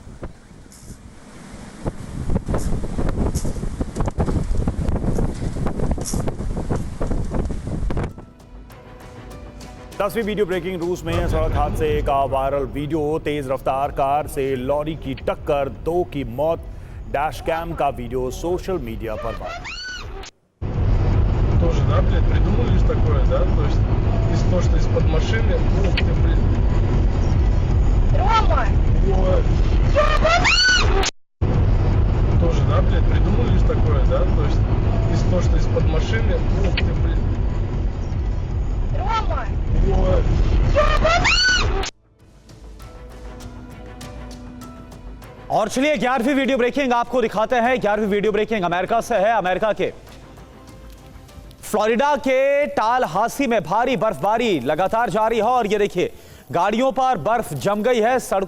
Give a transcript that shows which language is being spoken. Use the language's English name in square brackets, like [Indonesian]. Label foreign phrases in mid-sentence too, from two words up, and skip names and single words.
[Hindi] 10वीं वीडियो ब्रेकिंग। रूस में सड़क हादसे का वायरल वीडियो। तेज रफ्तार कार से लॉरी की टक्कर, 2 की मौत। डैश कैम का वीडियो सोशल मीडिया पर वायरल। [Russian] Тоже, да, блядь, придумали же такое, да? То есть из того, что из-под машины, ух ты, блядь. Рома! Тоже, да, блядь, придумали же такое, да? То есть из того, что из-под машины, ух ты, блядь. Рома! [Hindi] और चलिए 11वीं वीडियो ब्रेकिंग आपको दिखाते हैं। 11वीं वीडियो ब्रेकिंग अमेरिका से है। अमेरिका के फ्लोरिडा के टालहासी में भारी बर्फबारी लगातार जारी है और ये देखिए, गाड़ियों पर बर्फ जम गई है।